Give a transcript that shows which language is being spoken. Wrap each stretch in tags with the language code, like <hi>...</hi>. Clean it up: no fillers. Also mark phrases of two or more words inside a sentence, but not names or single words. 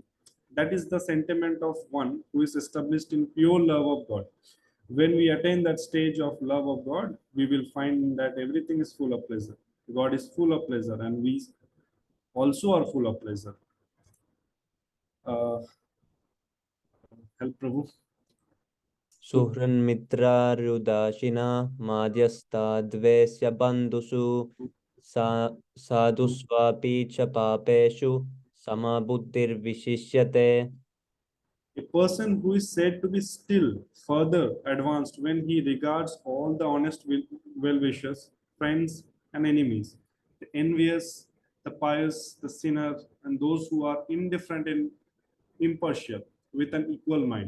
<en>That is the sentiment of one who is established in pure love of God. When we attain that stage of love of God, we will find that everything is full of pleasure. God is full of pleasure, and we also are full of pleasure. Help Prabhu.</en> <sa>सुहृन्मित्रार्युदासीन मध्यस्थ द्वेष्य बन्धुषु साधुष्वपि च पापेषु समबुद्धिर् विशिष्यते.</sa> <en>A person who is said to be still further advanced when he regards all the honest well-wishers, friends, and enemies, the envious, the pious, the sinner, and those who are indifferent and impartial with an equal mind.</en>